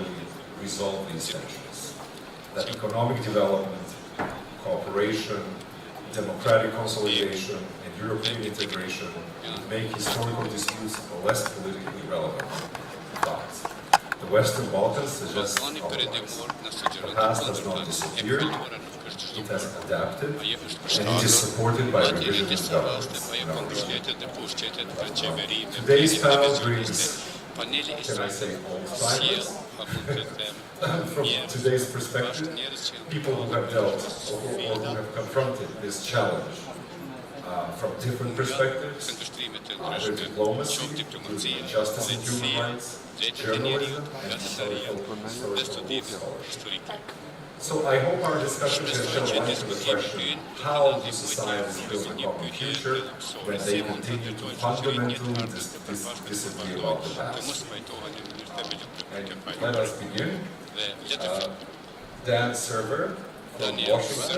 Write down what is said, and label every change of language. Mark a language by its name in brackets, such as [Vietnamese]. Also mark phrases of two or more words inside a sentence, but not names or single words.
[English] Resolve these tensions. That economic development, cooperation, democratic consolidation, and European integration would make historical disputes less politically relevant. But the Western Balkans suggest otherwise. The past has not disappeared, çdo it has adapted, [Albanian] ajo është [English] and it is supported by [Albanian] madje në [English] revisionist [Albanian] disa raste [English] governments [Albanian] ajo [English] in [Albanian] ka [English] our region. [Albanian] mbështetur dhe pushtetet për qeverinë [English] Today's panel brings, [Albanian] paneli i [English] can I say, old [Albanian] sjell, [English] timers [Albanian] pa mund të them, [English] from today's perspective, [Albanian] njerëz që [English] people who have dealt or who have confronted this challenge from different perspectives, [Albanian] ndërshtrimet të [English] either [Albanian] ndryshme, [English] diplomacy, [Albanian] qoftë diplomacia, [English] including justice and human rights, [Albanian] drejtët e [English] journalism, [Albanian] njeriut, [English] and [Albanian] gazetëria dhe studime [English] historical [Albanian] historike. [English] So I hope our discussion can shed light on the question how do societies build a common future when they continue to fundamentally disagree about the past. And let us begin. Dan Server from Washington.